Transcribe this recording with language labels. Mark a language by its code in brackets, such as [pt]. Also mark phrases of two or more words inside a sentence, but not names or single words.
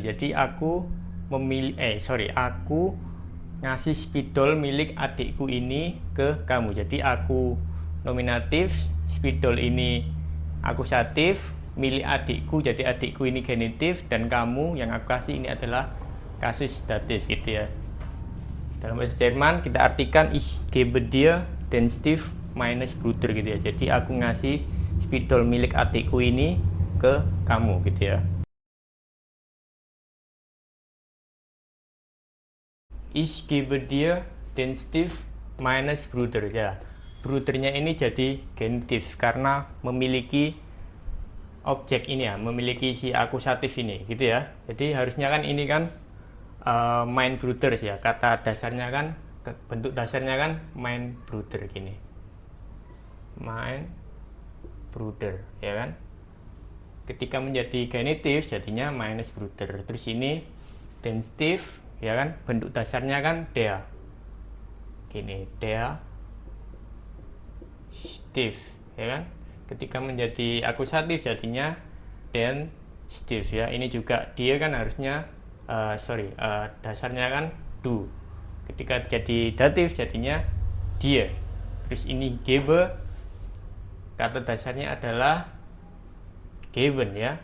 [id] Jadi aku aku ngasih spidol milik adikku ini ke kamu. Jadi aku nominatif, spidol ini akusatif, milik adikku, jadi adikku ini genitif, dan kamu yang aku kasih ini adalah kasus datif gitu ya. Dalam bahasa Jerman kita artikan [de] ich gebe dir den Stift meines Bruder [id] gitu ya. Jadi aku ngasih spidol milik adikku ini ke kamu gitu ya. [de] Ich gebe dir den Stift meines Bruder ya. [id] Brudernya ini jadi genitif karena memiliki objek ini ya, memiliki si akusatif ini gitu ya. Jadi harusnya kan ini kan [de] mein Bruder [id] ya. Kata dasarnya kan, bentuk dasarnya kan [de] mein Bruder [id] gini. [de] Mein Bruder [id] ya kan. Ketika menjadi genitif jadinya [de] meines Bruder. [id] Terus ini [de] den Stift [id] ya kan, bentuk dasarnya kan der gini, [de] der Stift [id] ya kan. Ketika menjadi akusatif jadinya [de] den Stift [id] ya. Ini juga dia kan harusnya dasarnya kan du. Ketika jadi datif jadinya dia. Terus ini gebe, kata dasarnya adalah geben ya.